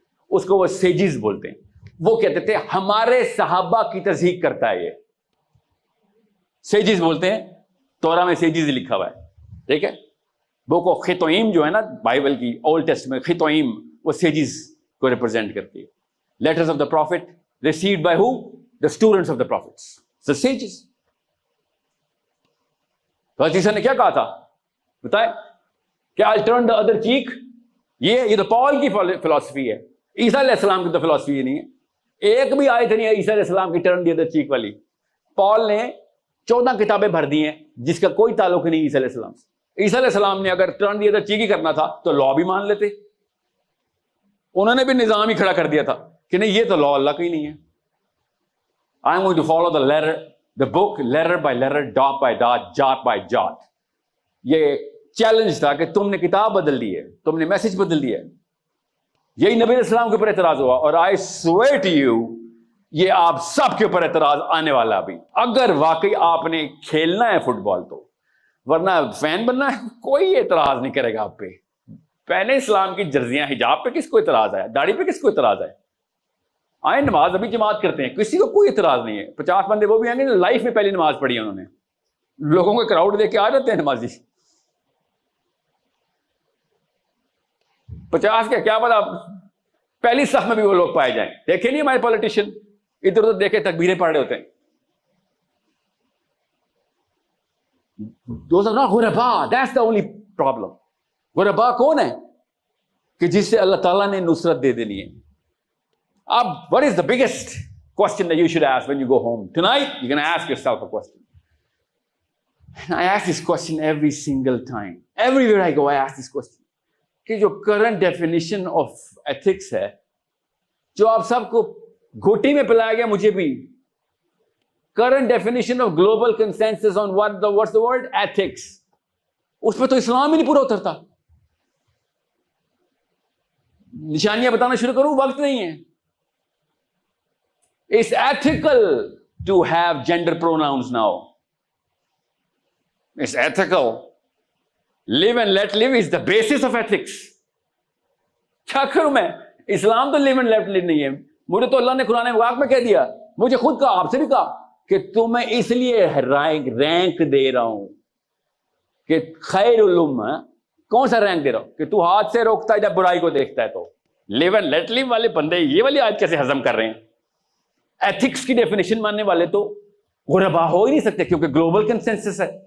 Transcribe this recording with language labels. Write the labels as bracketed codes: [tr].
[ur] اس کو وہ سیجز بولتے ہیں. وہ کہتے تھے ہمارے صحابہ کی تضحیق کرتا ہے. یہ سیجز بولتے ہیں, تورا میں سیجز لکھا ہوا ہے, ٹھیک ہے. بک آف خطوئیم جو ہے نا بائبل کی اولڈ ٹیسٹمنٹ, خطوئیم وہ سیجز کو ریپرزینٹ کرتی ہے. [en] Letters of the prophet received by who? The students of the prophets, the sages. [ur] تو عیسیٰ نے کیا کہا تھا بتائے کہ [en] I'll turn the other cheek. [ur] یہ تو پال کی فلسفی ہے, عیسیٰ علیہ السلام کی تو فلسفی نہیں ہے. ایک بھی آیت نہیں ہے عیسیٰ علیہ السلام کی [en] turn the other cheek [ur] والی. پال نے 14 کتابیں بھر دی ہیں جس کا کوئی تعلق نہیں عیسیٰ علیہ السلام سے. عیسیٰ علیہ السلام نے اگر [en] turn the other cheek [ur] ہی کرنا تھا تو لا بھی مان لیتے. انہوں نے بھی نظام ہی کھڑا کر دیا تھا کہ نہیں یہ تو لا اللہ کا ہی نہیں ہے. [en] I am going to follow the book letter by letter, dot by dot, jot by jot. [ur] یہ چیلنج تھا کہ تم نے کتاب بدل دی ہے, تم نے میسج بدل دیا ہے. یہی نبی علیہ السلام کے اوپر اعتراض ہوا, اور [en] I swear to you [ur] یہ آپ سب کے اوپر اعتراض آنے والا ابھی, اگر واقعی آپ نے کھیلنا ہے فٹ بال تو. ورنہ فین بننا ہے کوئی اعتراض نہیں کرے گا آپ پہ. پہلے اسلام کی جرزیاں, حجاب پہ کس کو اعتراض ہے؟ داڑھی پہ کس کو اعتراض ہے؟ آئے نماز ابھی جماعت کرتے ہیں, کسی کو کوئی اعتراض نہیں ہے. 50 بندے وہ بھی آئیں گے لائف میں پہلی نماز پڑھی ہے انہوں نے, لوگوں کو کراؤڈ دیکھ کے آ جاتے ہیں نمازی. 50 کے کیا پتا پہلی صف میں بھی وہ لوگ پائے جائیں. دیکھیں نہیں ہمارے پولیٹیشین ادھر ادھر دیکھے تکبیریں پڑھ رہے ہوتے ہیں. [en] Those are not غربا. That's the only problem. [ur] غربا کون ہے؟ کہ جس سے اللہ تعالیٰ نے نصرت دے دینی ہے. اب [en] what is the biggest question that you should ask when you go home? Tonight, you're going to ask yourself a question. And I ask this question every single time. Everywhere I go, I ask this question. [ur] کہ جو [en] current definition of ethics [ur] ہے, جو آپ سب کو گھوٹی میں پلایا گیا, مجھے بھی, [en] current definition of global consensus on what's the word? Ethics. [ur] اس پہ تو اسلام ہی نہیں پورا اترتا. نشانیاں بتانا شروع کروں, وقت نہیں ہے. [en] It's ethical to have gender pronouns now. It's ethical. Live and let live is the basis of ethics. [ur] کیا کروں میں؟ اسلام تو [en] live and let live [ur] نہیں ہے. مجھے تو اللہ نے قرآن پاک میں کہہ دیا, مجھے خود کہا, آپ سے بھی کہا کہ تمہیں اس لیے رینک دے رہا ہوں کہ خیر الامہ. کون سا رینک دے رہا ہوں؟ کہ تو ہاتھ سے روکتا ہے جب برائی کو دیکھتا ہے. تو [en] live and let live [ur] والے بندے یہ والی آج کیسے ہضم کر رہے ہیں؟ ایتھکس کی ڈیفینیشن ماننے والے تو غربا ہو ہی نہیں سکتے, کیونکہ گلوبل کنسنسس ہے.